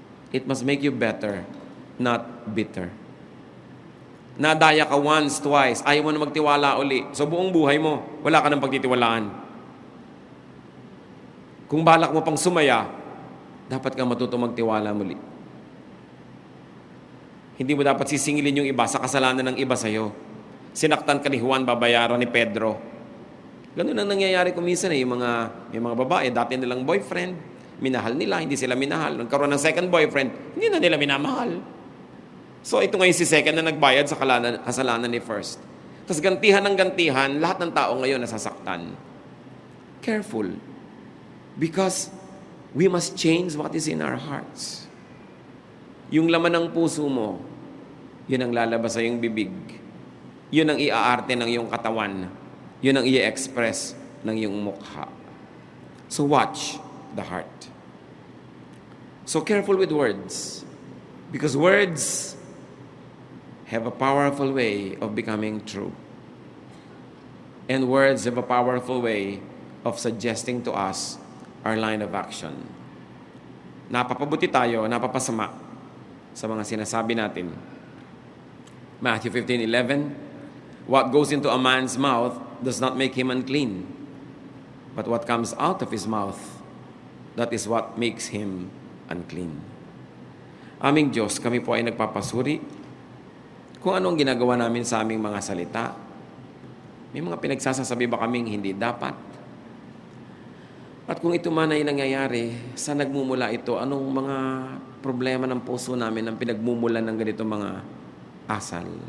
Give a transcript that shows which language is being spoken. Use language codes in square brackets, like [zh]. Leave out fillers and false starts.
[en] It must make you better, not bitter. [tl] Nadaya ka once, twice, ayaw mo na magtiwala uli. So buong buhay mo, wala ka ng pagtitiwalaan. Kung balak mo pang sumaya, dapat ka matuto magtiwala muli. Hindi mo dapat sisingilin yung iba sa kasalanan ng iba sa'yo. Sinaktan ka ni Juan, babayaran ni Pedro. Ganun ang nangyayari kung minsan eh. Yung mga babae, dati nilang boyfriend, minahal nila, hindi sila minahal. Nagkaroon ng second boyfriend, hindi na nila minamahal. So ito ngayon si second na nagbayad sa kasalanan ni first. Tapos gantihan ng gantihan, lahat ng tao ngayon nasasaktan. [en] Careful. Because we must change what is in our hearts. [tl] Yung laman ng puso mo, yun ang lalabas sa iyong bibig. Yun ang iaarte ng iyong katawan. Yun ang i-express ng iyong mukha. [en] So watch the heart. So careful with words. Because words have a powerful way of becoming true. And words have a powerful way of suggesting to us our line of action. [tl] Napapabuti tayo, napapasama sa mga sinasabi natin. [en] Matthew 15:11, what goes into a man's mouth does not make him unclean, but what comes out of his mouth, that is what makes him unclean. [tl] Aming Diyos, kami po ay nagpapasuri kung anong ginagawa namin sa aming mga salita. May mga pinagsasasabi ba kaming hindi dapat? At kung ito man ay nangyayari, saan nagmumula ito? Anong mga problema ng puso namin ang pinagmumulan ng ganito mga asal?